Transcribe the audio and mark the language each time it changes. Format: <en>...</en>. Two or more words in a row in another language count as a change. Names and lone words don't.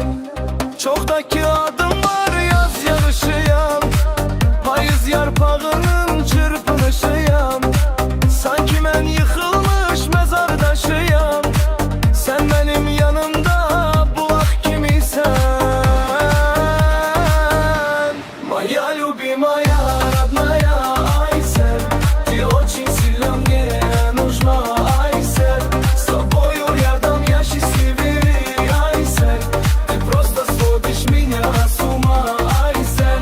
<az>Çoxdakı adım var, yaz yarışıyam. Payız yarpağının çırpınışıyam. Sanki mən yıxılmış mezardaşıyam.</az> <tr>Sen benim</tr> <az>yanımda bulaq kimisən?</az> <ru>Моя любимая, родная Айсен, ты очень сильно мне нужна, Айсен. С тобою рядом я счастливее, Айсен. Ты просто сводишь меня с ума, Айсен.</ru>